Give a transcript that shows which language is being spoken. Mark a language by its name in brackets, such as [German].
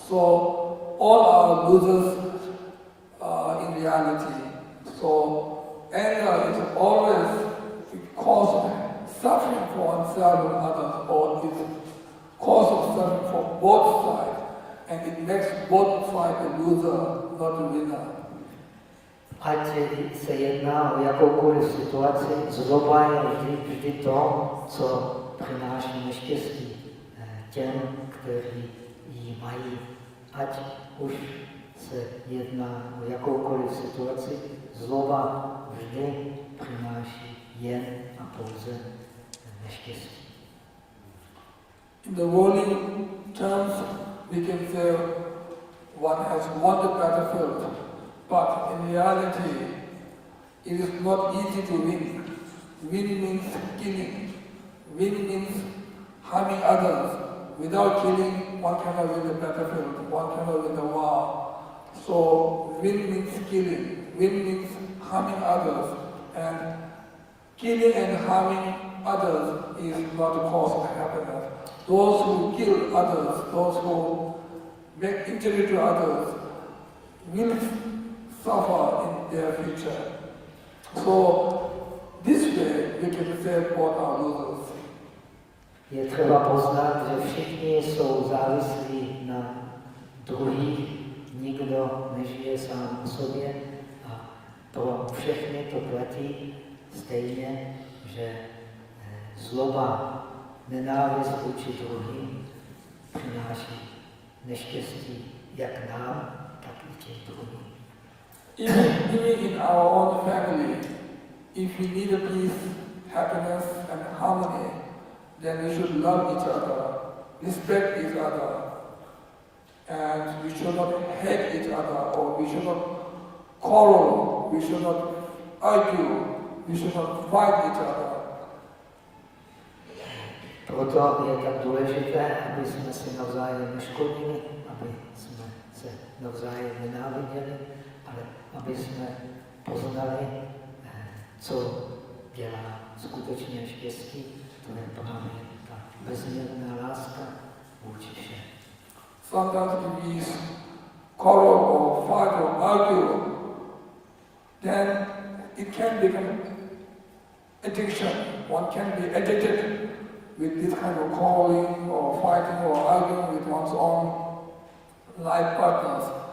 [English] So all are losers in reality. So anger is always cause suffering for oneself and others, or is cause of suffering for both sides, and it makes both sides a loser, not a winner. [Czech] Ať se jedná o jakoukoliv situaci, zloba je vždy to, co přináší neštěstí těm, kteří ji mají. Ať už se jedná o jakoukoliv situaci, zloba vždy přináší jen a pouze neštěstí. [English] In the worldly terms, we can say one has won the battlefield, but in reality, it is not easy to win. Win means killing. Win means harming others. Without killing, one cannot win the battlefield, one cannot win the war. So win means killing. Win means harming others. And killing and harming others is not the cause of happiness. Those who kill others, those who make injury to others, will suffer in their future. So this way we can say both are losers. [Czech] Je třeba poznat, že všichni jsou závislí na druhých, nikdo nežije sám o sobě a pro všechny to platí stejně, že zloba, nenávist vůči druhým přináší neštěstí jak nám, tak i těm druhým. [English] Even in our own family, if we need a peace, happiness and harmony, then we should love each other, respect each other, and we should not hate each other, or we should not quarrel, we should not argue, we should not fight each other. [Czech] Proto je tak důležité, aby jsme si navzájem neškodili, aby jsme se navzájem nenáviděli, ale aby jsme poznali, co dělá skutečně štěstí, to je právě ta bezměrná láska vůči všem. [English] Sometimes if we quarrel or fight or argue, then it can become addiction. One can be addicted with this kind of quarreling or fighting or arguing with one's own life partners.